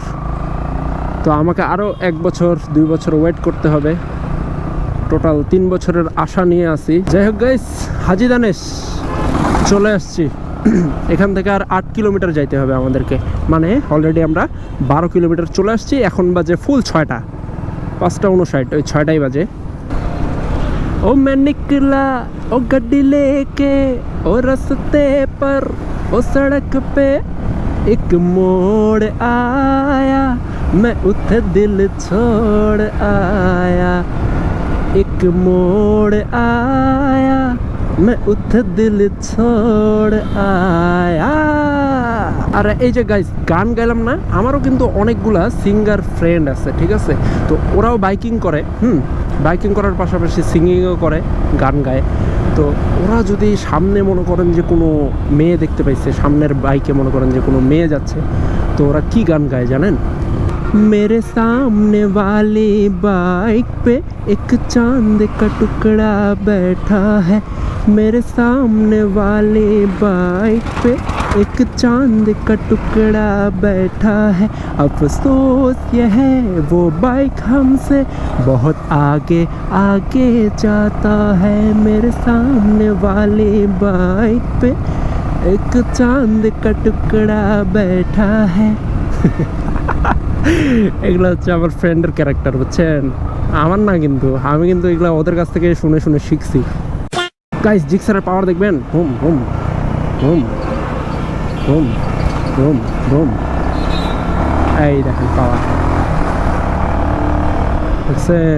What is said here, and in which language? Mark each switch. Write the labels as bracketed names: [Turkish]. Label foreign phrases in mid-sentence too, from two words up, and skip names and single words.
[Bangla] তো আমাকে আরও 1 বছর 2 বছর ওয়েট করতে হবে, টোটাল 3 বছরের আশা নিয়ে আসি। যাই হোক গাইস, হাজি দানেশ চলে আসছি। এখান থেকে আর 8 কিলোমিটার যাইতে হবে আমাদেরকে, মানে অলরেডি আমরা 12 কিলোমিটার চলে আসছি। এখন বাজে ফুল 6টা, 5:59, ওই 6টাই বাজে। [Hindi] ও मैं निकला ओ गड्डी लेके ओ रस्ते पर ओ सड़क पे एक मोड़ आया मैं उठे दिल छोड़ आया एक मोड़ आया मैं उठे दिल छोड़ आया। [Bangla] আর এই যে গাইস গান গাইলাম না, আমারও কিন্তু অনেকগুলা সিঙ্গার ফ্রেন্ড আছে, ঠিক আছে? তো ওরাও বাইকিং করে, বাইকিং করার পাশাপাশি সিঙ্গিংও করে, গান গায়। তো ওরা যদি সামনে মনে করেন যে কোনো মেয়ে দেখতে পাইছে, সামনের বাইকে মনে করেন যে কোনো মেয়ে যাচ্ছে, তো ওরা কি গান গায় জানেন? [Hindi] मेरे सामने वाली बाइक पे एक चांद का टुकड़ा बैठा है मेरे सामने वाली बाइक पे एक चांद का टुकड़ा बैठा है अफसोस ये है वो बाइक हमसे बहुत आगे आगे जाता है मेरे सामने वाली बाइक पे एक चांद का टुकड़ा बैठा है। [Bangla] এগুলো হচ্ছে আমার ফ্রেন্ডের ক্যারেক্টার, বুঝছেন? আমার না, কিন্তু আমি কিন্তু এগুলো ওদের কাছ থেকে শুনে শুনে শিখছি। গাইস জিক্সারের পাওয়ার দেখবেন, হুম হুম হুম হুম হুম হুম, এই দেখেন পাওয়ার, দেখছেন?